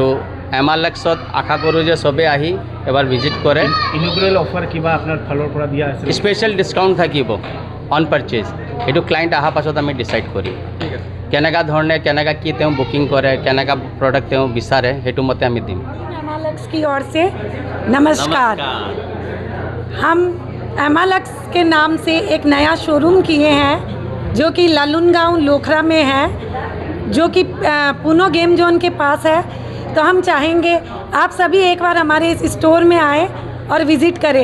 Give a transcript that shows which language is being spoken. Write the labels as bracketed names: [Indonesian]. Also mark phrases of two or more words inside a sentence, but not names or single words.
[Assamese] আৰু এমালেক্সত আশা কৰোঁ যে চবেই আহি এবাৰ ভিজিট কৰে। ইনগ্ৰেল অফাৰ কিবা আপোনাৰ ফালৰ পৰা দিয়া আছে? [English] special discount [Assamese] থাকিব [English] on purchase, [Assamese] সেইটো ক্লায়েণ্ট অহাৰ পাছত আমি ডিচাইড কৰিম। কেনেকুৱা ধৰণে কেনেকুৱা কি তেওঁ বুকিং কৰে, কেনেকুৱা প্ৰডাক্ট তেওঁ বিচাৰে, সেইটো মতে আমি দিম। [Hindi] एमालक्स की ओर से नमस्कार। हम एमालक्स के नाम से एक नया शोरूम किए हैं जो कि ललुनगांव लोखरा में है, जो कि पूनो गेम जोन के पास है। तो हम चाहेंगे आप सभी एक बार हमारे इस स्टोर में आए और विज़िट करें।